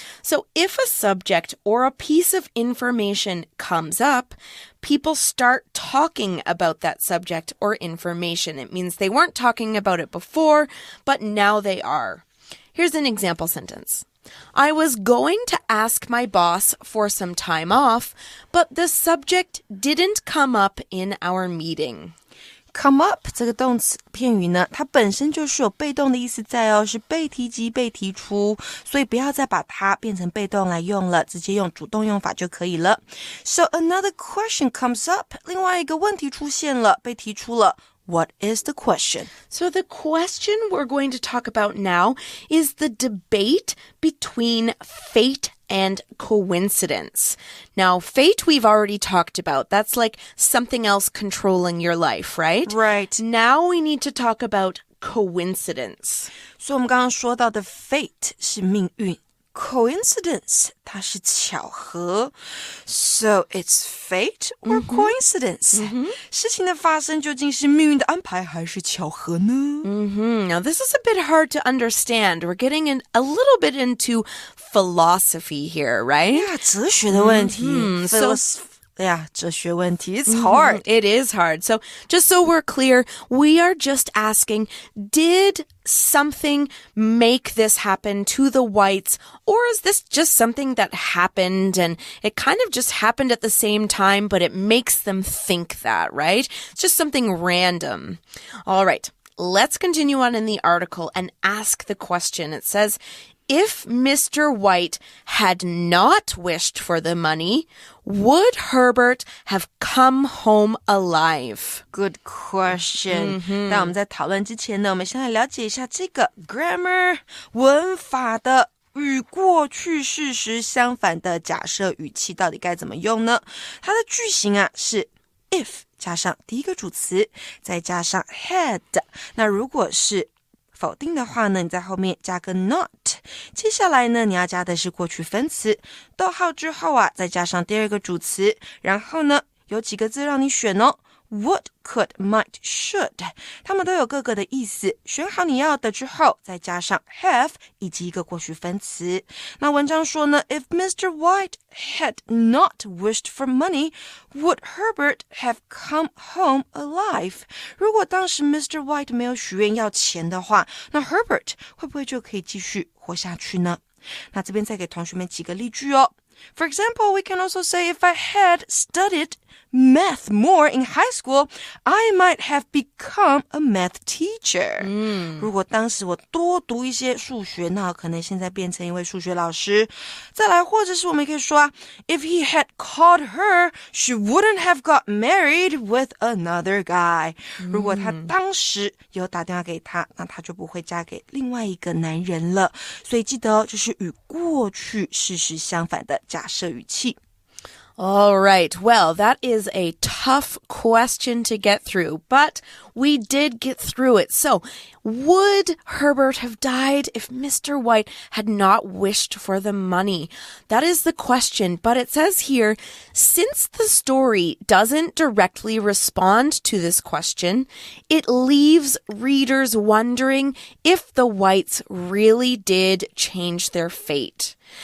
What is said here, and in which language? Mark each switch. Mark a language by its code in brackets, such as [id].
[en] So if a subject or a piece of information comes up, people start talking about that subject or information. It means they weren't talking about it before, but now they are. Here's an example sentence. I was going to ask my boss for some time off, but the subject didn't come up in our meeting. [zh] Come up 这个动词片语呢，它本身就是有被动的意思在哦，是被提及、被提出，所以不要再把它变成被动来用了，直接用主动用法就可以了。 [en] So another question comes up， [zh] 另外一个问题出现了，被提出了。 [en] What is the question? So the question we're going to talk about now is the debate between fate and coincidence. Now, fate we've already talked about. That's like something else controlling your life, right? Right. Now we need to talk about coincidence. [zh] 所以我们刚刚说到的 fate 是命运。Coincidence 它是巧合 [en] So it's fate or coincidence、 [zh] 事情的发生究竟是命运的安排还是巧合呢 [en] Now this is a bit hard to understand. We're getting a little bit into philosophy here, right? [zh] Yeah, 哲学的问题哲学问题 [en] It's hard. It is hard. So just so we're clear, we are just asking, did something make this happen to the whites, or is this just something that happened and it kind of just happened at the same time, but it makes them think that, right? It's just something random. All right, let's continue on in the article and ask the question. It says, if Mr. White had not wished for the money, would Herbert have come home alive? Good question. [zh] 但我们在讨论之前呢，我们先来了解一下这个 grammar 文法的与过去事实相反的假设语气到底该怎么用呢？它的句型啊是 if 加上第一个主词，再加上 had。那如果是否定的话呢，你在后面加个 not。接下来呢，你要加的是过去分词，逗号之后啊，再加上第二个主词，然后呢，有几个字让你选哦。 Would, could, might, should 它们都有各个的意思，选好你要的之后再加上 have 以及一个过去分词。那文章说呢 [en] If Mr. White had not wished for money, would Herbert have come home alive? [zh] 如果当时 Mr. White 没有许愿要钱的话，那 Herbert 会不会就可以继续活下去呢？那这边再给同学们几个例句哦。 [en] For example, we can also say if I had studied math more in high school, I might have become a math teacher. [zh] 如果当时我多读一些数学，那可能现在变成一位数学老师。再来，或者是我们可以说啊 [en] If he had called her, she wouldn't have got married with another guy. [zh] 如果他当时有打电话给他，那他就不会嫁给另外一个男人了。所以记得哦，这是与过去事实相反的假设语气。 [en] All right. Well, that is a tough question to get through, but we did get through it. So, would Herbert have died if Mr. White had not wished for the money? That is the question, but it says here, since the story doesn't directly respond to this question, it leaves readers wondering if the Whites really did change their fate.